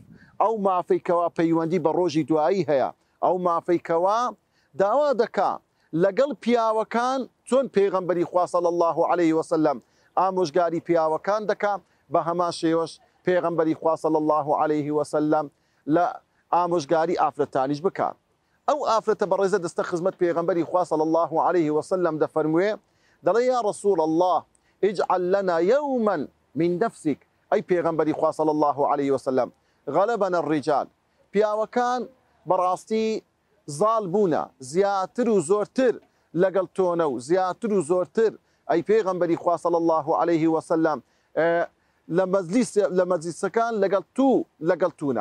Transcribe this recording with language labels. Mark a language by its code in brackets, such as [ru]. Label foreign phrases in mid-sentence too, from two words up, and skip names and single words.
[ckb] ئەو مافەی کەوا پەیوەندی بە ڕۆژی دوایی هەیە، ئەو مافەی کەوا داوا دەکا لەگەڵ پیاوەکان چۆن پێغەمبەری خوا [ar] صلی الله علیه وسلم [ckb] ئامۆژگاری پیاوەکان دەکا، بە هەمان شێوەش پێغەمبەری خوا [ar] صلی الله علیه وسلم [ckb] لە ئامۆژگاری ئافرەتانیش بکات. ئەو ئافرەتە بەڕێزە دەستە خزمەت پێغەمبەری خوا [ar] صلی الله علیه وسلم [ckb] دەفەرموێ، دەڵێ [ar] یا رسول الله اجعل لنا يوما من نفسك، [ckb] ئەی پێغەمبەری خوا [ar] صلی الله علیه وسلم غەلەبەنە الرجال، [ckb] پیاوەکان بەڕاستی زاڵ بوونە، زیاتر و زۆرتر لەگەڵ تۆنە و زیاتر و زۆرتر، ئەی پێغەمبەری خوا [ar] صلی الله علیه وسلم [ckb] لە مەجلیسەکان لەگەڵ توونە.